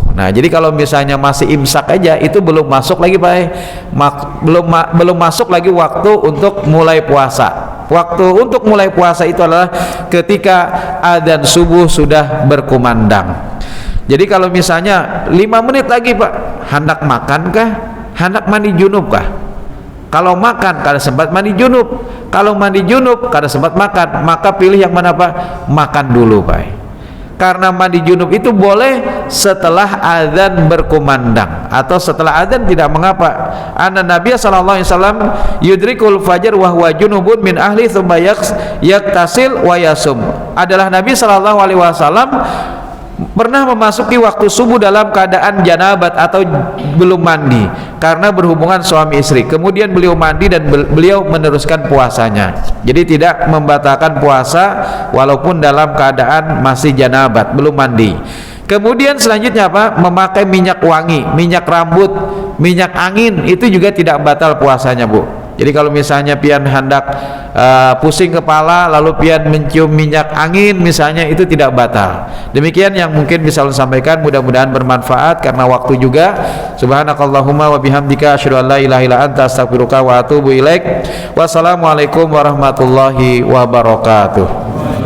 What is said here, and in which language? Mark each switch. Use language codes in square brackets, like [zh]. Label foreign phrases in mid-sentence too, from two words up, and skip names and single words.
[id] Nah, jadi kalau misalnya masih imsak aja, itu belum masuk lagi belum masuk lagi waktu untuk mulai puasa. Waktu untuk mulai puasa itu adalah ketika adzan subuh sudah berkumandang. Jadi kalau misalnya 5 menit lagi Pak, hendak makan kah? Hendak mandi junub kah? Kalau makan kada sempat mandi junub, kalau mandi junub kada sempat makan, maka pilih yang mana Pak? Makan dulu Pak. Karena mandi junub itu boleh setelah adzan berkumandang, atau setelah adzan tidak mengapa. [ar] أن النبي صلى الله عليه وسلم يدرك الفجر وهو جنب من أهله ثم يغتسل ويصوم. [id] Adalah Nabi [ar] صلى الله عليه وسلم [id] pernah memasuki waktu subuh dalam keadaan janabat atau belum mandi karena berhubungan suami istri, kemudian beliau mandi dan beliau meneruskan puasanya. Jadi tidak membatalkan puasa walaupun dalam keadaan masih janabat, belum mandi. Kemudian selanjutnya apa? Memakai minyak wangi, minyak rambut, minyak angin, itu juga tidak batal puasanya Bu. Jadi kalau misalnya pian hendak pusing kepala lalu pian mencium minyak angin misalnya, itu tidak batal. Demikian yang mungkin bisa saya sampaikan, mudah-mudahan bermanfaat karena waktu juga. [ar] سبحانك اللهم وبحمدك أشهد أن لا إله إلا أنت أستغفرك وأتوب إليك. والسلام عليكم ورحمة الله وبركاته.